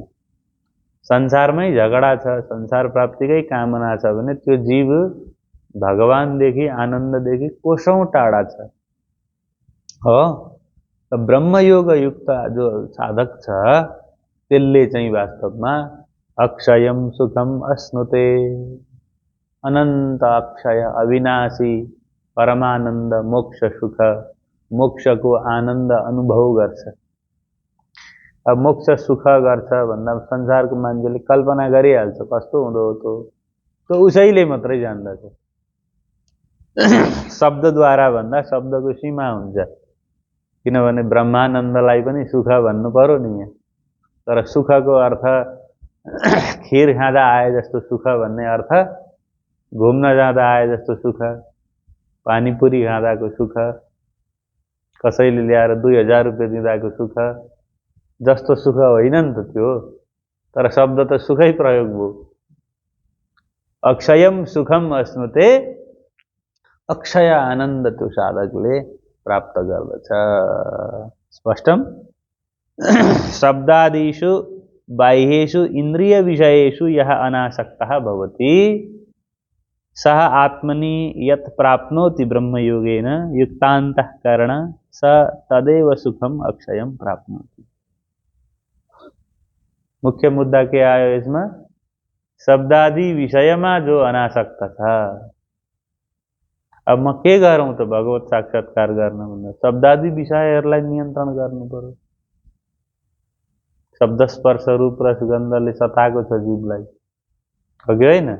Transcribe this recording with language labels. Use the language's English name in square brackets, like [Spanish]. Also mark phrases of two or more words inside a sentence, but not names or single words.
[Nepali] संसारमै झगडा छ, संसार प्राप्तिकै कामना छ भने त्यो जीव भगवानदेखि आनन्ददेखि कोसौं टाढा छ हो। त ब्रह्मयोग युक्त जो साधक छ त्यसले चाहिँ वास्तवमा [Sanskrit] अक्षयम सुखम अश्नुते, [Nepali] अनन्त अक्षय अविनाशी परमानन्द मोक्ष सुख, मोक्षको आनन्द अनुभव गर्छ। अब मोक्ष सुख गर्छ भन्दा संसारको मान्छेले कल्पना गरिहाल्छ कस्तो हुँदो हो त्यो उसैले मात्रै जान्दछ। शब्दद्वारा भन्दा शब्दको सीमा हुन्छ, किनभने ब्रह्मानन्दलाई पनि सुख भन्नु पर्यो नि यहाँ। तर सुखको अर्थ खीर खाँदा आए जस्तो सुख भन्ने अर्थ, घुम्न जाँदा आए जस्तो सुख, पानीपुरी खाँदाको सुख, कसैले ल्याएर 2000 रुपियाँ दिँदाको सुख जस्तो सुख होइन नि त त्यो। तर शब्द त सुखै प्रयोग भयो। [Sanskrit] अक्षयम सुखम अश्नुते, [Nepali] अक्षय आनन्द त्यो साधकले प्राप्त गर्दछ। [Sanskrit] स्पष्टम। शब्दादिषु बाह्येषु इन्द्रिय विषयेषु यः अनासक्तः भवति सः आत्मनि यत् प्राप्नोति ब्रह्मयोगेन युक्तान्तःकरण स तदेव सुखम अक्षयम प्राप्नोति। [Nepali] मुख्य मुद्दा के आयो इसमें? शब्दादि विषयमा जो अनासक्त छ। अब म के गरौँ त भगवत साक्षात्कार गर्न भन्दा शब्दादि विषयहरूलाई नियन्त्रण गर्नु पर्यो। शब्द स्पर्श रूप रस गन्धले सताएको छ जीवलाई, हो कि होइन?